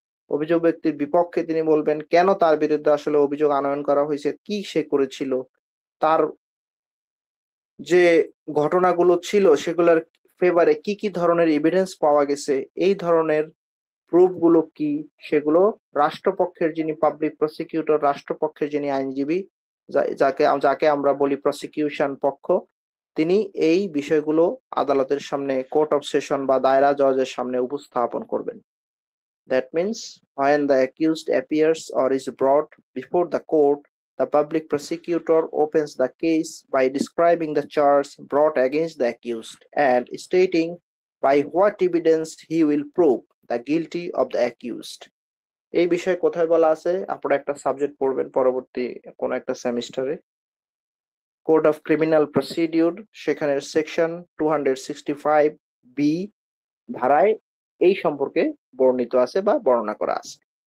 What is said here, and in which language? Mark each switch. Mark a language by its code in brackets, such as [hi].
[bn] অভিযোগ ব্যক্তির বিপক্ষে তিনি বলবেন কেন তার বিরুদ্ধে আসলে অভিযোগ আনয়ন করা হয়েছে, কি সে করেছিল, তার যে ঘটনাগুলো ছিল সেগুলোর ফেভারে কি কি ধরনের এভিডেন্স পাওয়া গেছে, এই ধরনের প্রুফ গুলো কি, সেগুলো রাষ্ট্রপক্ষের যিনি পাবলিক প্রসিকিউটর, রাষ্ট্রপক্ষের যিনি আইনজীবী, যাকে যাকে আমরা বলি প্রসিকিউশন পক্ষ, তিনি এই বিষয়গুলো আদালতের সামনে, কোর্ট অফ সেশন বা দায়রা জজের সামনে উপস্থাপন করবেন। [en] That means when the accused appears or is brought before the court, the public prosecutor opens the case by describing the charge brought against the accused and stating by what evidence he will prove the guilty of the accused. [bn] এই বিষয়ে কোথায় বলা আছে, আপনারা একটা subject পড়বেন পরবর্তী কোন একটা সেমিস্টারে, কোড অফ ক্রিমিনাল প্রসিডিউর, সেখানে সেকশন 265B ধারায় এই সম্পর্কে বর্ণিত আছে বা বর্ণনা করা আছে।